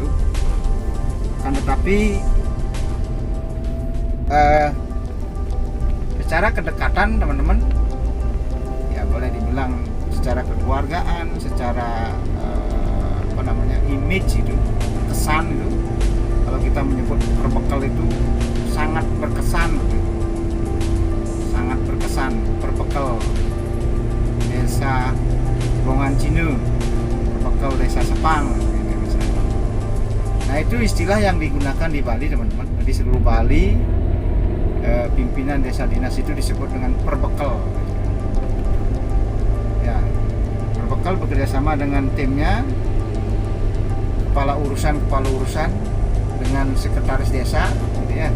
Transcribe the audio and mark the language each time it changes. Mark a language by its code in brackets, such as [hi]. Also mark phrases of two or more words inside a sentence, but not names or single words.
[id] Kan tetapi secara kedekatan, teman-teman, ya boleh dibilang secara kekeluargaan, secara image itu, kesan itu. Kalau kita menyebut perbekal itu sangat berkesan, sangat berkesan. Perbekal desa Bongan Cinu, perbekal desa Sepang gitu misalnya. Nah, itu istilah yang digunakan di Bali, teman-teman. Di seluruh Bali pimpinan desa dinas itu disebut dengan perbekal ya. Perbekal bekerjasama dengan timnya, kepala urusan dengan sekretaris desa gitu ya.